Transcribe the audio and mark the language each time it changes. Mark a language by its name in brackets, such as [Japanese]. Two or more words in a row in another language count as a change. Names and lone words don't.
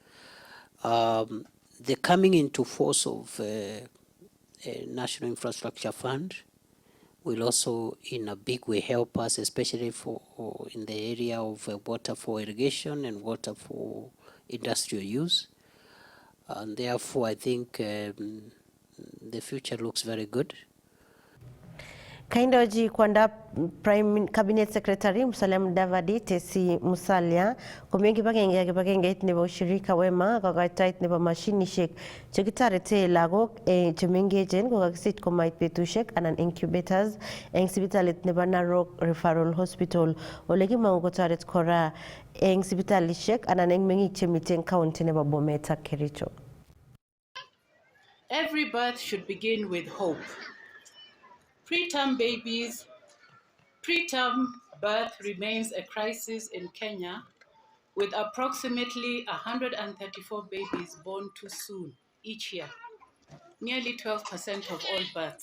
[English] The coming into force of a National Infrastructure Fund will also in a big way help us, especially in the area of water for irrigation and water for industrial use. And therefore, I think the future looks very good. [Kalenjin] Kaindoji kwanda Prime Cabinet Secretary Musalia Mudavadi tesi Musalia kumengi bakenge nebo [Swahili] ushirika wema [Kalenjin] kakatait nebo mashinishek chekitarete lagok chemengechen kokakisit komait betushek anan incubators eng sipitalit nebo Narok Referral Hospital ole kimangu kotaret kora eng sipitalishek anan eng mengik chemiten county nebo Bomet ak Kericho. [English] Every birth should begin with hope. Preterm birth remains a crisis in Kenya, with approximately 134 babies born too soon each year, nearly 12% of all births.